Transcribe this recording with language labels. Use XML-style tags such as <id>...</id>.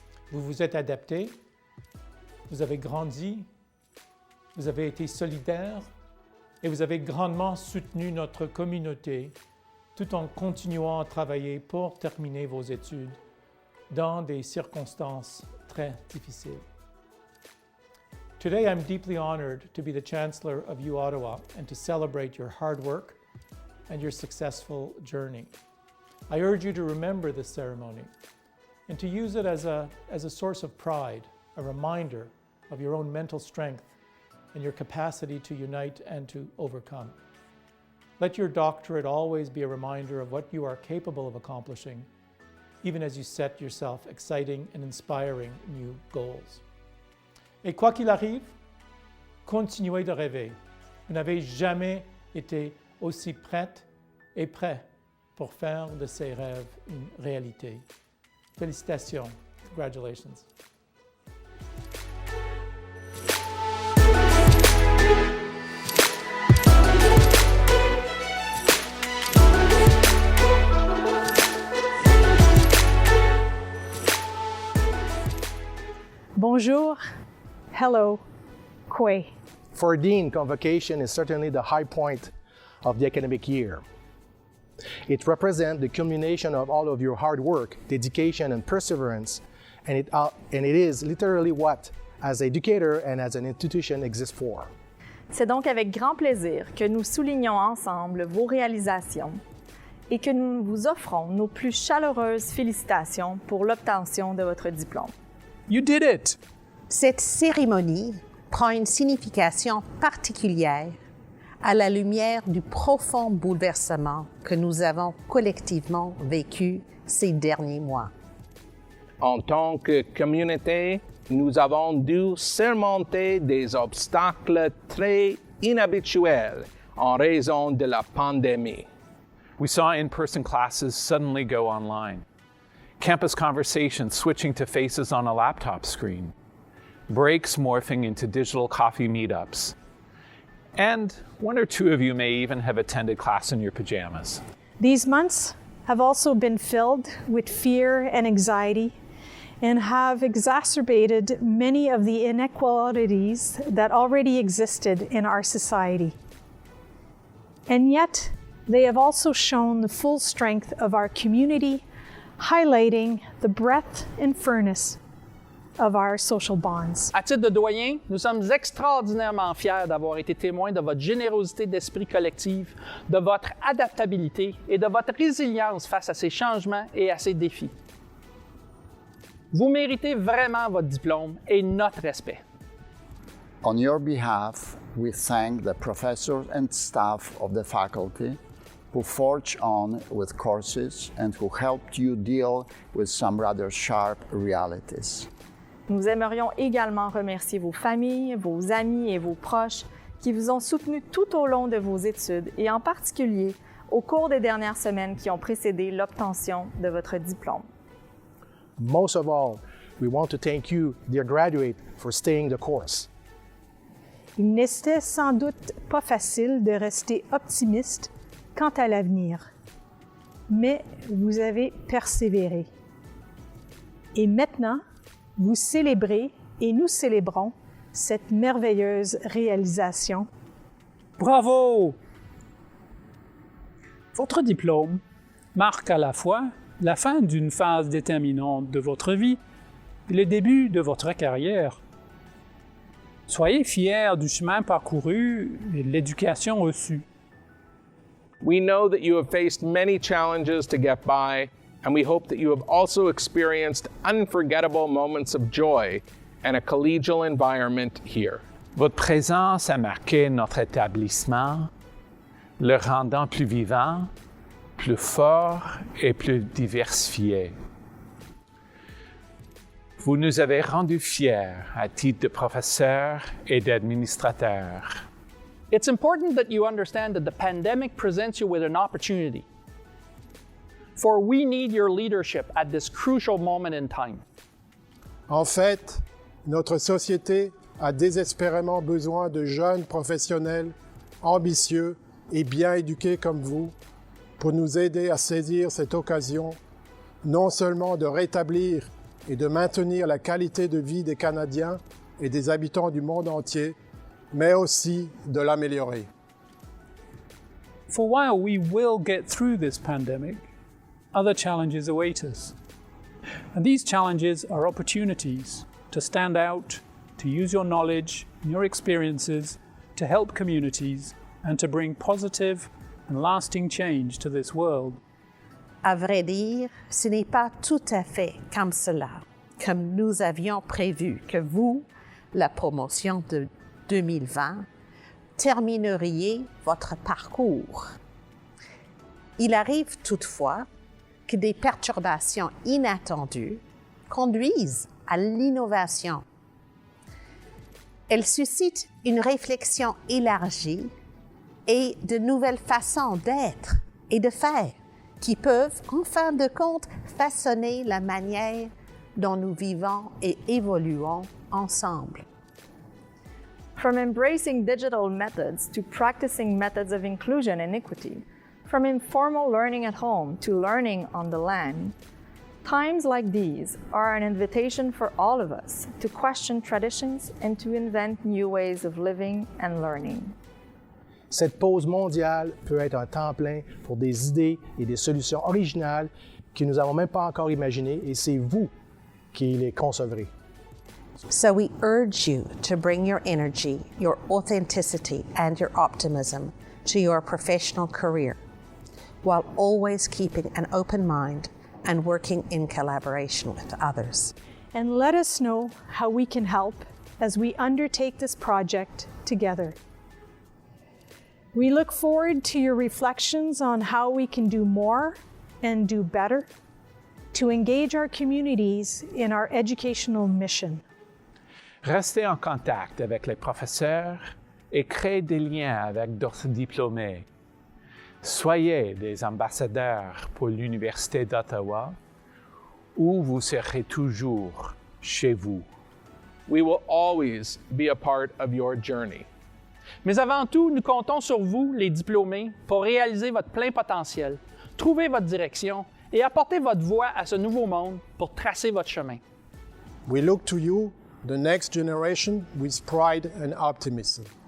<fr>Vous vous êtes adaptés, vous avez grandi, vous avez été solidaires et vous avez grandement soutenu notre communauté tout en continuant à travailler pour terminer vos études dans des circonstances très difficiles.</fr> <en>Today, I'm deeply honored to be the Chancellor of uOttawa and to celebrate your hard work and your successful journey. I urge you to remember this ceremony and to use it as a source of pride, a reminder of your own mental strength and your capacity to unite and to overcome. Let your doctorate always be a reminder of what you are capable of accomplishing, even as you set yourself exciting and inspiring new goals.</en> <fr>Et quoi qu'il arrive, continuez de rêver. Vous n'avez jamais été aussi prête et prêt pour faire de ces rêves une réalité. Félicitations.</fr> <en>Congratulations.</en> <fr>Bonjour,</fr> <en>hello,</en> <fr>Kwe.</fr> <en>For Dean, Convocation is certainly the high point of the academic year. It represents the culmination of all of your hard work, dedication, and perseverance, and it is literally what, as an educator and as an institution, exists for.</en> <fr>C'est donc avec grand plaisir que nous soulignons ensemble vos réalisations et que nous vous offrons nos plus chaleureuses félicitations pour l'obtention de votre diplôme.</fr> <en>You did it!</en> <fr>Cette cérémonie prend une signification particulière à la lumière du profond bouleversement que nous avons collectivement vécu ces derniers mois. En tant que communauté, nous avons dû surmonter des obstacles très inhabituels en raison de la pandémie.</fr> <en>We saw in-person classes suddenly go online. Campus conversations switching to faces on a laptop screen. Breaks morphing into digital coffee meetups. And one or two of you may even have attended class in your pajamas. These months have also been filled with fear and anxiety and have exacerbated many of the inequalities that already existed in our society. And yet, they have also shown the full strength of our community, highlighting the breadth and firmness of our social bonds.</en> <fr>À titre de doyen, nous sommes extraordinairement fiers d'avoir été témoins de votre générosité d'esprit collectif, de votre adaptabilité et de votre résilience face à ces changements et à ces défis. Vous méritez vraiment votre diplôme et notre respect.</fr> <en>On your behalf, we thank the professors and staff of the faculty who forged on with courses and who helped you deal with some rather sharp realities.</en> <fr>Nous aimerions également remercier vos familles, vos amis et vos proches qui vous ont soutenu tout au long de vos études et en particulier au cours des dernières semaines qui ont précédé l'obtention de votre diplôme.</fr> <en>Most of all, we want to thank you, dear graduate, for staying the course.</en> <fr>Il n'était sans doute pas facile de rester optimiste quant à l'avenir, mais vous avez persévéré. Et maintenant, vous célébrez et nous célébrons cette merveilleuse réalisation. Bravo! Votre diplôme marque à la fois la fin d'une phase déterminante de votre vie et le début de votre carrière. Soyez fiers du chemin parcouru et de l'éducation reçue.</fr> <en>We know that you have faced many challenges to get by, and we hope that you have also experienced unforgettable moments of joy and a collegial environment here.</en> <fr>Votre présence a marqué notre établissement, le rendant plus vivant, plus fort et plus diversifié. Vous nous avez rendus fiers à titre de professeur et d'administrateur.</fr> <en>It's important that you understand that the pandemic presents you with an opportunity. For we need your leadership at this crucial moment in time.</en> <fr>En fait, notre société a désespérément besoin de jeunes professionnels ambitieux et bien éduqués comme vous pour nous aider à saisir cette occasion non seulement de rétablir et de maintenir la qualité de vie des Canadiens et des habitants du monde entier, mais aussi de l'améliorer.</fr> <en>For while we will get through this pandemic, other challenges await us. And these challenges are opportunities to stand out, to use your knowledge and your experiences to help communities and to bring positive and lasting change to this world.</en> <fr>À vrai dire, ce n'est pas tout à fait comme cela, comme nous avions prévu que vous, la promotion de 2020, termineriez votre parcours. Il arrive toutefois que des perturbations inattendues conduisent à l'innovation. Elles suscitent une réflexion élargie et de nouvelles façons d'être et de faire qui peuvent, en fin de compte, façonner la manière dont nous vivons et évoluons ensemble.</fr> <en>From embracing digital methods to practicing methods of inclusion and equity, from informal learning at home to learning on the land, times like these are an invitation for all of us to question traditions and to invent new ways of living and learning.</en> <fr>Cette pause mondiale peut être un temps plein pour des idées et des solutions originales que nous n'avons même pas encore imaginées, et c'est vous qui les concevrez.</fr> <en>So we urge you to bring your energy, your authenticity, and your optimism to your professional career, while always keeping an open mind and working in collaboration with others. And let us know how we can help as we undertake this project together. We look forward to your reflections on how we can do more and do better to engage our communities in our educational mission.</en> <fr>Restez en contact avec les professeurs et créez des liens avec d'autres diplômés. Soyez des ambassadeurs pour l'Université d'Ottawa, où vous serez toujours chez vous.</fr> <en>We will always be a part of your journey.</en> <fr>Mais avant tout, nous comptons sur vous, les diplômés, pour réaliser votre plein potentiel, trouver votre direction et apporter votre voix à ce nouveau monde pour tracer votre chemin.</fr> <en>We look to you, the next generation, with pride and optimism.</en>